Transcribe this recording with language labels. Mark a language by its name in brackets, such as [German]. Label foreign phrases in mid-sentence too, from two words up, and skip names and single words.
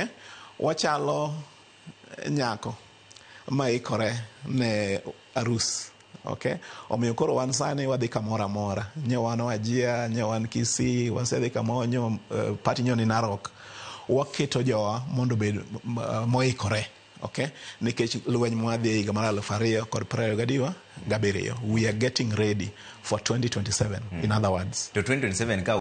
[Luo (Kenya and Tanzania)] Wachalo nyako ma ikore ne arus, okay? Omiyo koro wan sani wadhi kamoro amora. Nyo wan Wajir, nyo wan Kisii, wasedhi kamoro, nyo party nyo ni Narok. Waketo jowa mondo bed moikore, okay? Nikech lweny mwadhi higa mar 2027. [English] We are getting ready for 2027, in other words. [Luo (Kenya and Tanzania)] To 2027 ka